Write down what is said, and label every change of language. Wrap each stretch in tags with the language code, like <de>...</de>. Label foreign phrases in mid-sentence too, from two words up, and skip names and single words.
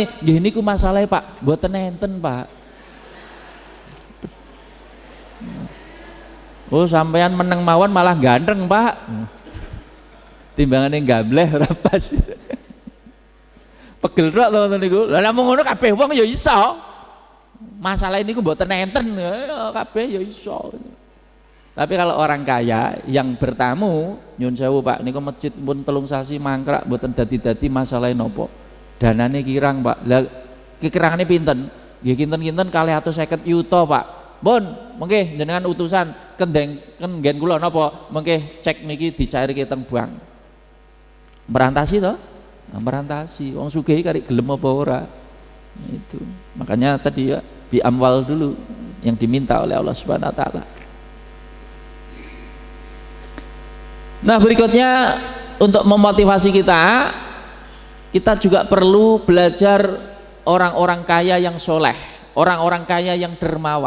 <jv>Nggih niku masalahe Pak, mboten enten Pak. Oh sampean meneng mawon malah ganteng Pak. Timbangane gambleh ora pas. Pegel tok to ngoten niku. Lah lamun ngono kabeh wong ya iso. Masalah ini mboten enten kabeh ya iso.</jv> <id>Tapi kalau orang kaya yang bertamu</id> <jv>nyun sewu Pak niku masjid pun telung sasi mangkrak mboten dadi-dadi masalah napa. Danane kirang Pak. Lah kekirangane pinten? Nggih kinten-kinten 250 yuta Pak. Pun mengke jenengan utusan kendeng nggen kula napa mengke cek niki dicairke teng bank. Merantasi to? Nah, merantasi. Wong sugih kari gelem apa ora?</jv> <id>Itu. Makanya tadi ya</id> <ar>بأموال</ar> <id>dulu yang diminta oleh</id> <ar>الله سبحانه وتعالى.</ar> <id>Nah, berikutnya untuk memotivasi kita juga perlu belajar orang-orang kaya yang soleh, orang-orang kaya yang dermawan.</id>